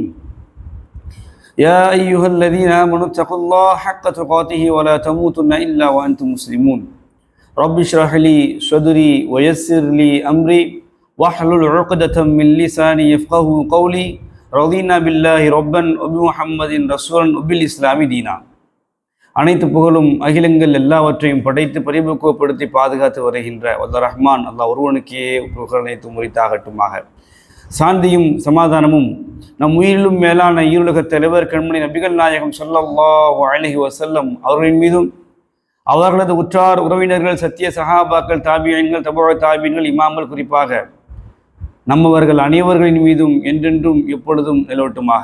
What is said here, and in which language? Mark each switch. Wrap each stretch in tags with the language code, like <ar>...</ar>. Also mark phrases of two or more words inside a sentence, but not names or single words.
<ar>يا أيها الذين آمنوا اتقوا الله حق تقاته ولا تموتن إلا وأنتم مسلمون. رب اشرح لي صدري ويسر لي أمري واحلل عقدة من لساني يفقهوا قولي. رضينا بالله ربا وبمحمد رسولا وبالإسلام دينا.</ar> <ta>அனைத்து புகழும் அகிலங்கள் எல்லாவற்றையும் படைத்து பரிபக்குவப்படுத்தி பாதுகாத்து வருகின்ற வல்ல ரஹ்மான் அல்லாஹ் ஒருவனுக்கே புகழ் அனைத்தும் உரித்தாகட்டுமாக. சாந்தியும் சமாதானமும் நம் உயிரிலும் மேலான ஈருலக தலைவர் கண்மணி நபிகள் நாயகம்</ta> <ar>صلى الله عليه وسلم</ar> <ta>அவர்களின் மீதும், அவர்களது உற்றார் உறவினர்கள், சத்திய சஹாபாக்கள், தாபியீன்கள், தபூ தாபியீன்கள், இமாம்கள், குறிப்பாக நம்மவர்கள் அனைவர்களின் மீதும் என்றென்றும் எப்பொழுதும் நிலவட்டுமாக.</ta>